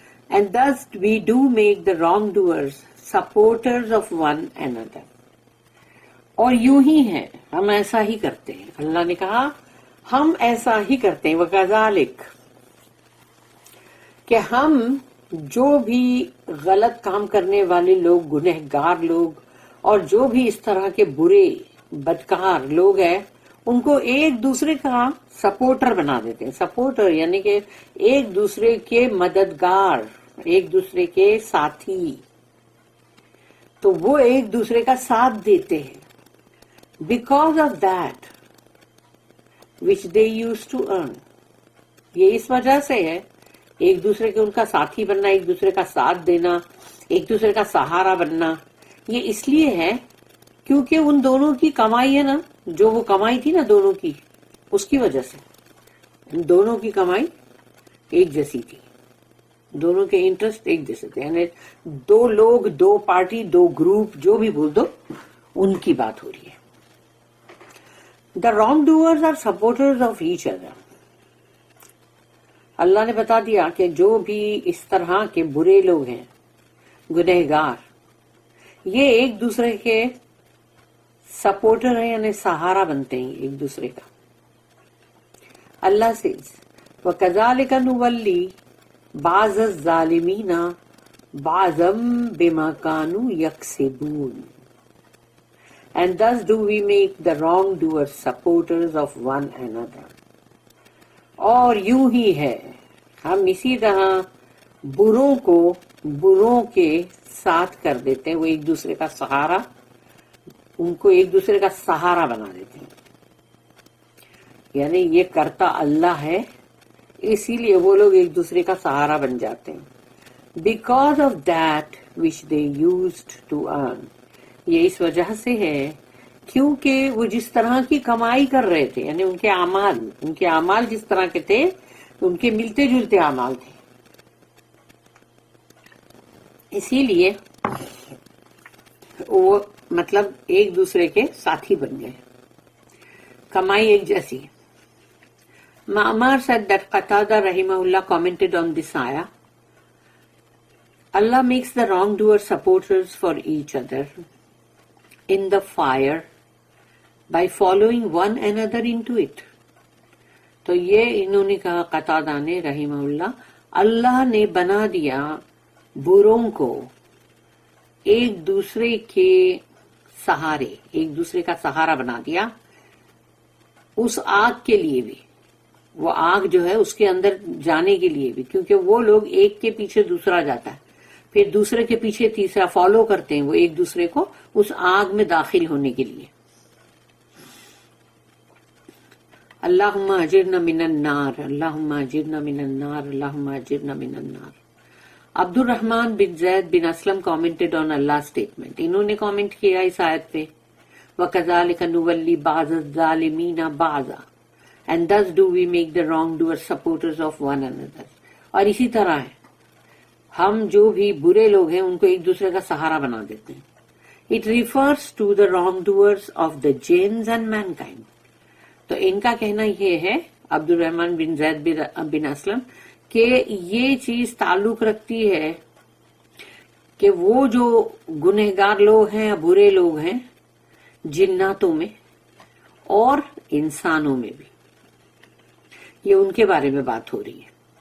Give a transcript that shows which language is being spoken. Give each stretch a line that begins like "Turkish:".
English: And thus we do make the wrongdoers supporters of one another.
Urdu: اور یوں ہی ہے، ہم ایسا ہی کرتے ہیں. اللہ نے کہا ہم ایسا ہی کرتے ہیں. وَكَذَلِكَ کہ ہم جو بھی غلط کام کرنے والے لوگ، گنہگار لوگ، اور جو بھی اس طرح کے برے بدکار لوگ ہیں، ان کو ایک دوسرے کا سپورٹر بنا دیتے ہیں. سپورٹر یعنی کہ ایک دوسرے کے مددگار، ایک دوسرے کے ساتھی. تو وہ ایک دوسرے کا ساتھ دیتے ہیں.
English: Because of that which they use to earn.
Urdu: یہ اس وجہ سے ہے، ایک دوسرے کے ان کا ساتھی بننا، ایک دوسرے کا ساتھ دینا، ایک دوسرے کا سہارا بننا. یہ اس لیے ہے کیونکہ ان دونوں کی کمائی ہے نا، جو وہ کمائی تھی نا دونوں کی، اس کی وجہ سے ان دونوں کی کمائی ایک جیسی تھی، دونوں کے انٹرسٹ ایک جیسے تھے. یعنی دو لوگ، دو پارٹی، دو گروپ، جو بھی بول دو، ان کی بات ہو رہی ہے.
English: The wrong doers are supporters of each other.
Urdu: اللہ نے بتا دیا کہ جو بھی اس طرح کے برے لوگ ہیں، گنہگار، یہ ایک دوسرے کے سپورٹر ہیں، یعنی سہارا بنتے ہیں ایک دوسرے کا. اللہ سے
Arabic: وَكَذَلِكَ نُوَلِّي بَعْضَ الظَّالِمِينَ بَعْضًا بِمَا كَانُوا يَكْسِبُونَ.
English: And thus do we make the wrongdoers supporters of one another.
Urdu: اور یوں ہی ہے، ہم اسی طرح بروں کو بروں کے ساتھ کر دیتے ہیں. وہ ایک دوسرے کا سہارا، ان کو ایک دوسرے کا سہارا بنا دیتے ہیں. یعنی یہ کرتا اللہ ہے، اسی لیے وہ لوگ ایک دوسرے کا سہارا بن جاتے ہیں. Because of that which they used to earn. یہ اس وجہ سے ہے کیونکہ وہ جس طرح کی کمائی کر رہے تھے، یعنی ان کے اعمال جس طرح کے تھے، ان کے ملتے جلتے اعمال تھے، اسی لیے وہ مطلب ایک دوسرے کے ساتھی بن گئے، کمائی ایک جیسی.
English: معمر said that Qatada rahimahullah commented on this ayah. Allah makes the wrongdoers supporters for each other in the fire by following one another into it.
Urdu: تو یہ انہوں نے کہا قتادہ نے رحمہ اللہ، اللہ نے بنا دیا بروں کو ایک دوسرے کے سہارے، ایک دوسرے کا سہارا بنا دیا اس آگ کے لیے بھی. وہ آگ جو ہے اس کے اندر جانے کے لیے بھی، کیونکہ وہ لوگ ایک کے پیچھے دوسرا جاتا ہے، پھر دوسرے کے پیچھے تیسرا فالو کرتے ہیں وہ ایک دوسرے کو اس آگ میں داخل ہونے کے لیے.
Arabic: اللہم اجرنا من النار، اللہم اجرنا من النار، اللہم اجرنا من النار.
English: عبد الرحمن بن زید بن اسلم commented on Allah's statement.
Urdu: انہوں نے کامنٹ کیا اس آیت پہ،
Arabic: وَكَذَلِكَ نُوَلِّي بَعْضَ الظَّالِمِينَ بَعْضًا
English: and thus do we make the wrongdoers supporters of one another.
Urdu: اور اسی طرح ہے، ہم جو بھی برے لوگ ہیں ان کو ایک دوسرے کا سہارا بنا دیتے ہیں.
English: It refers to the wrongdoers of the jinns and mankind.
Urdu: تو ان کا کہنا یہ ہے، عبد الرحمن بن زید بن اسلم، کہ یہ چیز تعلق رکھتی ہے کہ وہ جو گنہگار لوگ ہیں، برے لوگ ہیں، جناتوں میں اور انسانوں میں بھی، یہ ان کے بارے میں بات ہو رہی ہے.